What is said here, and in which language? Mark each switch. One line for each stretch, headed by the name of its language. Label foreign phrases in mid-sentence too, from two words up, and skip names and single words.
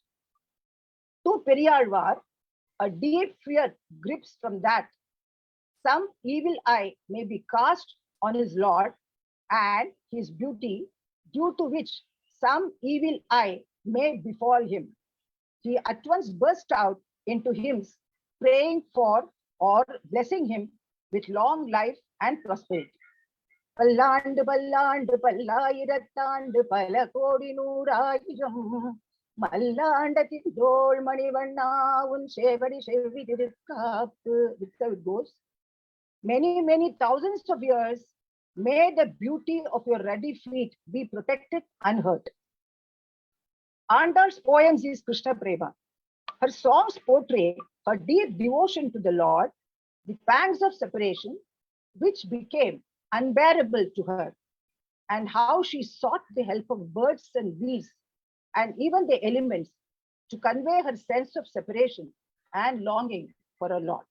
English: To Periyalvar, a deep fear grips from that some evil eye may be cast on his Lord and his beauty, due to which some evil eye may befall him. He at once burst out into hymns, praying for or blessing him with long life and prosperity.
Tamil: பல்லாண்டு பல்லாண்டு பல்லாயிரத்தாண்டு பல கோடி நூறாயிரம் மல்லாண்ட திண்தோள் மணிவண்ணா உன் செவ்வடி செவ்வி திருக்காப்பு.
English: It goes. Many thousands of years, may the beauty of your ruddy feet be protected unhurt. Andal's poems is Krishna Prema. Her songs portray her deep devotion to the Lord, the pangs of separation, which became unbearable to her, and how she sought the help of birds and beasts and even the elements to convey her sense of separation and longing for her Lord.